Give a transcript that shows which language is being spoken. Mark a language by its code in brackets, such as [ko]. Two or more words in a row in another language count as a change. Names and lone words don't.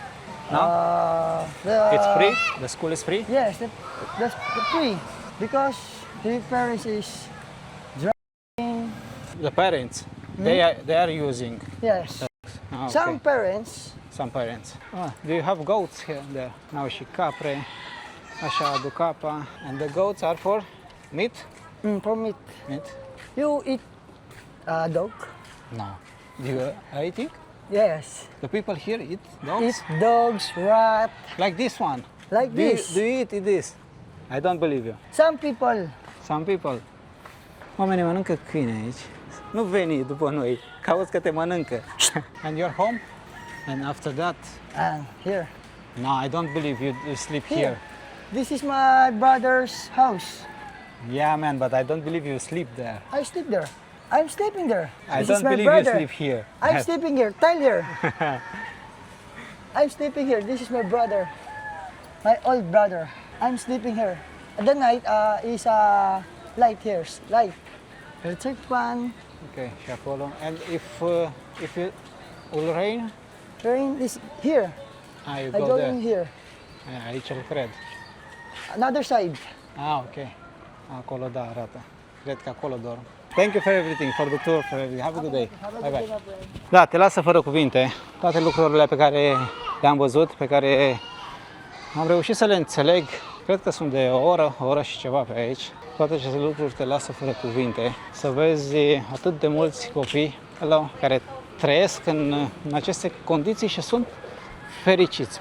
[en] No? It's free? The school is free? Yes, that's the free. Because the parents is driving. The parents, they are using. Yes. Ah, okay. Some parents. Some parents. Do you have goats here and there? [ro] N-au și capre. Așa aduc apa. [en] And the goats are for meat? For meat. Meat? You eat dog? No. Do you eating? Yes. The people here eat dogs? Eat dogs, rat, Like this one? like this. Do you eat this? I don't believe you. Some people. Some people. [ro] Oamenii mănâncă câine aici. Nu veni după noi, cauți că te mănâncă. [en] And you're home? And after that? And here. No, I don't believe you sleep here. This is my brother's house. Yeah, man, but I don't believe you sleep there. I sleep there. I'm sleeping there. I This is don't my believe brother. you sleep here. I'm sleeping here. Tyler. I'm sleeping here. This is my brother. My old brother. I'm sleeping here. At the night is light here. Light. The third one. [ro] Okay, și acolo. [en] And if it will rain, Rain is here. you I go go there. in here. [ro] Aici îl cred. [en] Another side. [ro] Ok. Acolo, da, arată. Cred că acolo dorm. [en] Thank you for everything, for the tour, for everything. Have a good day. Bye bye. [ro] Da, te lasă fără cuvinte. Toate lucrurile pe care le-am văzut, pe care am reușit să le înțeleg, cred că sunt de o oră și ceva pe aici. Toate aceste lucruri te lasă fără cuvinte. Să vezi atât de mulți copii care trăiesc în aceste condiții și sunt fericiți.